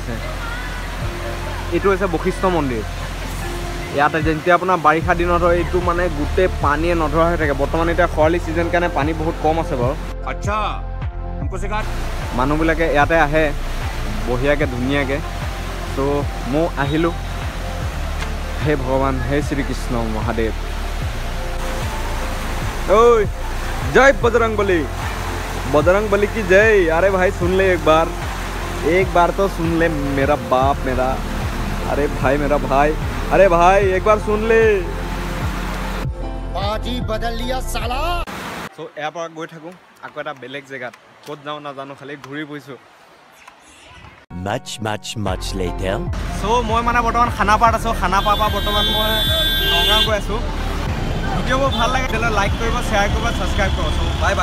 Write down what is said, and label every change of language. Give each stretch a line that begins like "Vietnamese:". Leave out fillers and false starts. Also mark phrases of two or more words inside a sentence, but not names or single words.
Assamese: আছে এইটো হৈছে বশিষ্ঠ মন্দিৰ ইয়াতে যেতিয়া আপোনাৰ বাৰিষা দিনত হয় এইটো মানে গোটেই পানীয়ে নধৰা হৈ থাকে বৰ্তমান এতিয়া খৰালি ছিজন কাৰণে পানী বহুত কম আছে বাৰু আচ্ছা মানুহবিলাকে ইয়াতে আহে বঢ়িয়াকৈ ধুনীয়াকৈ ত' মই আহিলোঁ হে ভগৱান হে শ্ৰীকৃষ্ণ মহাদেৱ
Hindi: ओए जय बजरंग बली की जय अरे भाई सुन ले एक बार तो सुन ले मेरा बाप मेरा अरे भाई मेरा भाई अरे भाई एक बार सुन ले बाजी बदल लिया साला सो यार पर गई
Assamese: থাকো আকৌ এটা বেলেগ জেগাত ক'ত যাও না জানো খালি ঘূৰি পইছো
English: Much later.
Assamese: সো মই মানে বৰ্তমান খানাপাৰাত আছো খানাপাৰা পৰা বৰ্তমান মই নগাঁও গৈ আছো ভিডিঅ'বোৰ ভাল লাগে তেতিয়াহ'লে লাইক কৰিব শ্বেয়াৰ কৰিব ছাবস্ক্ৰাইব কৰিব
English: bye bye